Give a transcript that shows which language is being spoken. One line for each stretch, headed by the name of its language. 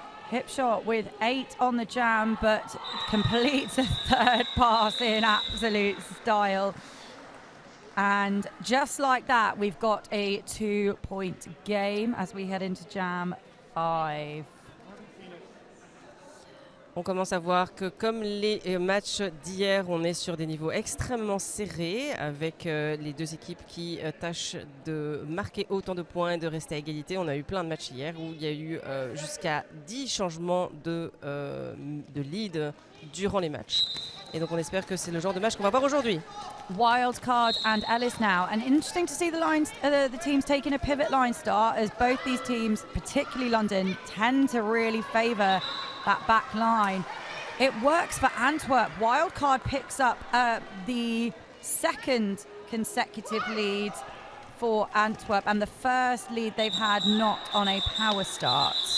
English: Hip shot with 8 on the jam, but completes a third pass in absolute style. And just like that, we've got a 2-point game as we head into jam 5.
French: On commence à voir que, comme les matchs d'hier, on est sur des niveaux extrêmement serrés, avec les 2 équipes qui tâchent de marquer autant de points et de rester à égalité. On a eu plein de matchs hier où il y a eu jusqu'à 10 changements de lead durant les matchs. Et donc on espère que c'est le genre de match qu'on va voir aujourd'hui.
English: Wildcard and Ellis now, and interesting to see the teams taking a pivot line start, as both these teams, particularly London, tend to really favour that back line. It works for Antwerp. Wildcard picks up the second consecutive lead for Antwerp, and the first lead they've had not on a power start.